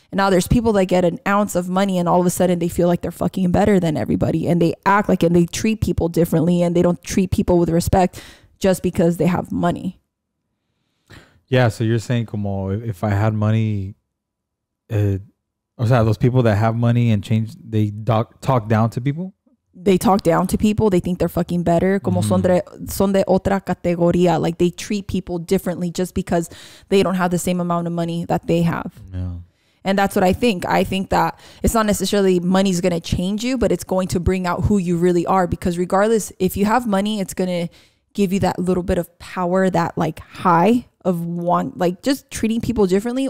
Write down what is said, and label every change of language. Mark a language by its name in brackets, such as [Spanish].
[English] And now there's people that get an ounce of money and all of a sudden they feel like they're fucking better than everybody, and they act like, and they treat people differently, and they don't treat people with respect just because they have money. Yeah, so you're saying [Spanish] como [English] if I had money, [Spanish] o sea, [English] those people that have money and change, they talk down to people? They talk down to people. They think they're fucking better. [Spanish] Como son de otra categoría. [English] Like they treat people differently just because they don't have the same amount of money that they have. Yeah. And that's what I think. I think that it's not necessarily money's going to change you, but it's going to bring out who you really are. Because regardless, if you have money, it's going to give you that little bit of power, that like high of like just treating people differently.